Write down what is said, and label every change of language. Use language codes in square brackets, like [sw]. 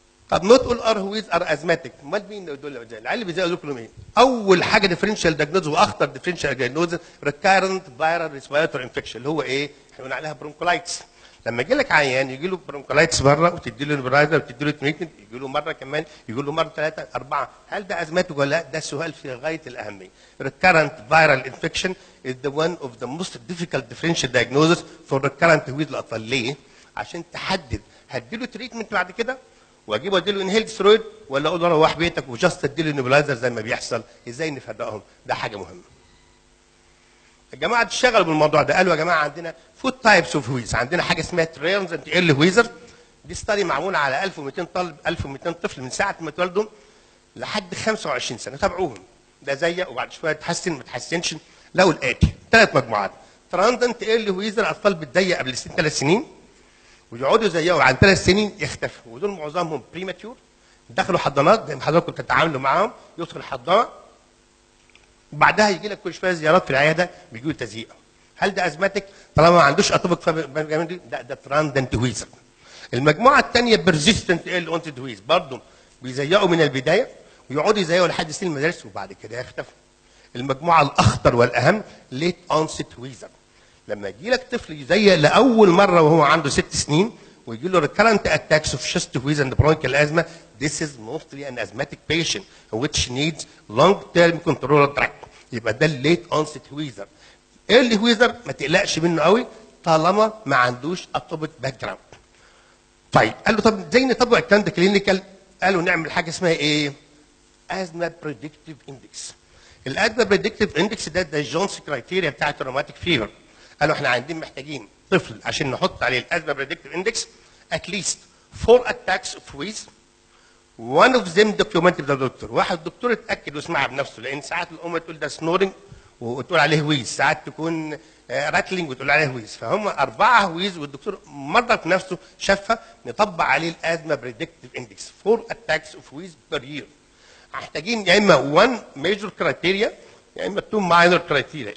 [ar] طب نوت اول ار هويز ار ازماتيك، امال مين دول العيال اللي بيزودوا كلهم ايه؟ اول حاجه ديفرنشال دايجنوز واخطر ديفرنشال دايجنوز ريكارنت فايرال ريسبيراتوري انفكشن، اللي هو ايه؟ احنا قلنا عليها برونكولايتس. لما يجي لك عيان يجي له برونكولايتس مره وتدي له نبرايزر وتدي له تريتمنت، يجي له مره كمان، يجي له مره 3 4، هل ده ازماتيك ولا لا؟ ده سؤال في غايه الاهميه. [en] recurrent viral infection is the one of the most difficult differential diagnosis for recurrent [ar] هويز الاطفال. ليه؟ عشان تحدد هديله تريتمنت بعد كده واجيبه اديله انهيلد سترويد ولا اقول له روح بيتك وجاست اديله نيبلايزر زي ما بيحصل. ازاي نفرقهم؟ ده حاجه مهمه. الجماعه اشتغلوا بالموضوع ده، قالوا يا جماعه عندنا فود تايبس اوف هويز، عندنا حاجه اسمها تريلز ايرلي هويزر، دي ستادي معموله على 1200 طالب 1200 طفل من ساعه ما اتولدوا لحد 25 سنه، تابعوهم ده زيك وبعد شويه تحسن ما تحسنش. لقوا الاتي 3 مجموعات. تراندنت ايرلي هويزر، اطفال بتضيق قبل سن 3 سنين ويقعدوا زيهم عن 3 سنين يختفوا، ودول معظمهم بريماتيور، دخلوا حضانات زي ما حضراتكم بتتعاملوا معاهم، يدخل الحضانه وبعدها يجي لك كل شويه زيارات في العياده بيجوا تزييق. هل ده ازماتيك؟ طالما ما عندوش اتوبك ده تراندنت هويزر. المجموعه الثانيه بيرزيستنت ايرلي اونست هويز، برضه بيزيقوا من البدايه ويقعدوا يزيقوا لحد سن المدارس وبعد كده يختفوا. المجموعه الاخطر والاهم ليت اونست هويزر، لما يجي لك طفل يزيق لاول مره وهو عنده 6 سنين ويجي له [en] recurrent attacks of chest wheeze and bronchial asthma, this is mostly an asthmatic patient which needs long-term control track. [ar] يبقى ده الليت onset wheezer. early wheezer ما تقلقش منه قوي طالما ما عندوش اتوبيك باك جراوند. طيب قال له طب ازاي نطبق الكلام ده كلينيكال؟ قالوا نعمل حاجه اسمها ايه؟ asthma predictive index. الاسما بريدكتيف اندكس ده جونز كرايتيريا بتاعت الروماتيك فيفر. قالوا احنا عندنا محتاجين طفل عشان نحط عليه الاسما بريدكتيف اندكس [en] at least 4 attacks of wheeze. one of them documented by the doctor. [ar] واحد الدكتور اتاكد وسمعها بنفسه، لان ساعات الام تقول ده سنورنج وتقول عليه ويز، ساعات تكون راتلينج وتقول عليه ويز، فهم 4 ويز والدكتور مرضى في نفسه شافها نطبق عليه الازمه بريدكتيف اندكس [en] 4 attacks of wheeze per year. [ar] محتاجين يا اما 1 ميجور كرايتيريا يا اما 2 ماينور كرايتيريا.